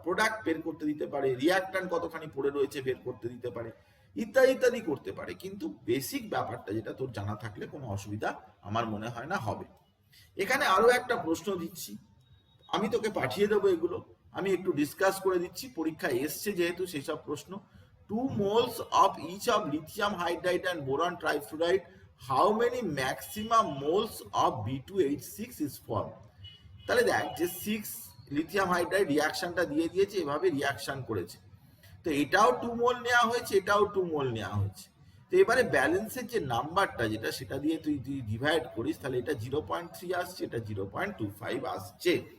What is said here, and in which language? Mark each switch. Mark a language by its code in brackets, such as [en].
[bn] Product বের করতে দিতে পারে, রিয়াক্ট্যান্ট কতখানি পড়ে রয়েছে বের করতে দিতে পারে, ইত্যাদি ইত্যাদি করতে পারে, কিন্তু বেসিক ব্যাপারটা যেটা তোর জানা থাকলে কোনো অসুবিধা আমার মনে হয় না হবে। এখানে আরো একটা প্রশ্ন দিচ্ছি, আমি তোকে পাঠিয়ে দেবো এগুলো, আমি একটু ডিসকাস করে দিচ্ছি, পরীক্ষায় এসছে যেহেতু সেসব প্রশ্ন। [en] 2 moles of each of lithium hydride and boron trifluoride, how many maximum moles of B2H6 is formed? [bn] তাহলে দেখ যে 6 লিথিয়াম হাইড্রাইড রিয়াকশনটা দিয়ে দিয়েছে, এভাবে রিয়াকশন করেছে, তো এটাও 2 মোল নেওয়া হয়েছে, এটাও 2 মোল নেওয়া হয়েছে। তো এবারে ব্যালেন্সের যে নাম্বারটা যেটা সেটা দিয়ে তুই ডিভাইড করিস, তাহলে এটা 0.3 আসছে, এটা 0.25 আসছে।